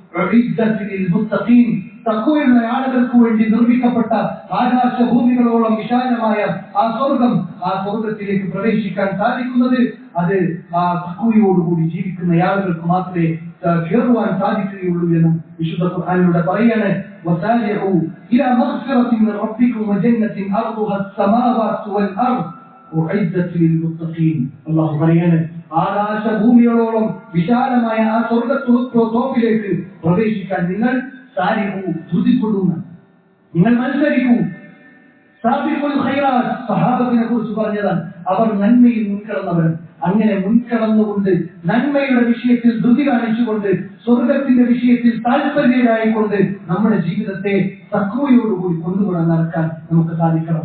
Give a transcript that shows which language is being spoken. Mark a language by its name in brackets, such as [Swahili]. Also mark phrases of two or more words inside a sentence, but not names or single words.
[Malayalam] തഖ്വയുള്ള ആളുകൾക്ക് വേണ്ടി നിർമ്മിക്കപ്പെട്ട ആകാശഭൂമികളോളം വിശാലമായ ആ സ്വർഗം, ആ സ്വർഗത്തിലേക്ക് പ്രവേശിക്കാൻ സാധിക്കുന്നത് അത് ആ തഖ്വയോടുകൂടി ജീവിക്കുന്ന ആളുകൾക്ക് മാത്രമേ കയറുവാൻ സാധിക്കുകയുള്ളൂ എന്ന് വിശുദ്ധ ഖുർആനിലൂടെ പറയാണ്. [Arabic] وسارعوا إلى مغفرة من ربكم وجنة أرضها السماوات والأرض أعدت للمتقين. [Malayalam] അല്ലാഹു പറയാണ്, ആകാശഭൂമികളോളം വിശാലമായ ആ സ്വർഗ്ഗത്തോപ്പിലേക്ക് പ്രവേശിക്കാൻ നിങ്ങൾ ധൃതിപ്പെടുന്ന, നിങ്ങൾ മത്സരിക്കൂ. [Arabic] سابق الخيرات [Malayalam] സഹാബത്തിനെ കുറിച്ച് പറഞ്ഞതാണ്. അവർ നന്മയിൽ മുൻകടന്നവരും അങ്ങനെ മുൻകടന്നുകൊണ്ട് നന്മയുടെ വിഷയത്തിൽ ധൃതി കാണിച്ചുകൊണ്ട് സ്വർഗത്തിന്റെ വിഷയത്തിൽ താല്പര്യരായിക്കൊണ്ട് നമ്മുടെ ജീവിതത്തെ തഖ്വയോടുകൂടി കൊണ്ടുപോകാൻ നടക്കാൻ നമുക്ക് സാധിക്കണം.